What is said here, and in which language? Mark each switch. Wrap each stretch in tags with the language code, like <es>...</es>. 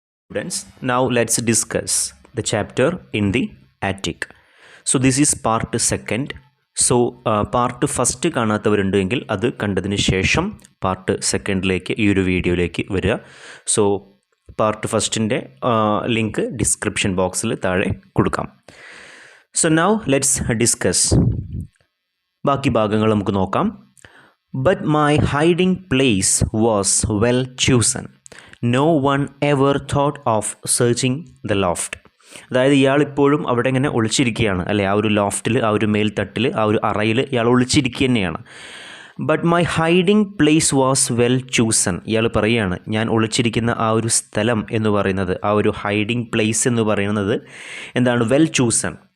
<en>Students, now let's discuss the chapter in the attic. So this is part second.</en> <ml>So part first കാണാത്തവരുണ്ടെങ്കിൽ അത് കണ്ടതിന് ശേഷം part സെക്കൻഡിലേക്ക് ഈ ഒരു വീഡിയോയിലേക്ക് വരിക. സോ പാർട്ട് ഫസ്റ്റിൻ്റെ ലിങ്ക് ഡിസ്ക്രിപ്ഷൻ ബോക്സിൽ താഴെ കൊടുക്കാം.</ml> <en>So now let's discuss.</en> <ml>ബാക്കി ഭാഗങ്ങൾ നമുക്ക് നോക്കാം.</ml> <en>But my hiding place was well chosen. No one ever thought of searching the loft.</en> <ml>അതായത് ഇയാൾ ഇപ്പോഴും അവിടെ ഇങ്ങനെ ഒളിച്ചിരിക്കുകയാണ് അല്ലേ, ആ ഒരു ലോഫ്റ്റിൽ, ആ ഒരു മേൽത്തട്ടിൽ, ആ ഒരു അറയിൽ ഇയാൾ ഒളിച്ചിരിക്കുക തന്നെയാണ്.</ml> <en>But my hiding place was well chosen.</en> <ml>ഇയാൾ പറയുകയാണ് ഞാൻ ഒളിച്ചിരിക്കുന്ന ആ ഒരു സ്ഥലം എന്ന് പറയുന്നത്, ആ ഒരു ഹൈഡിങ് പ്ലേസ് എന്ന് പറയുന്നത് എന്താണ്, വെൽ ചൂസൺ.</ml>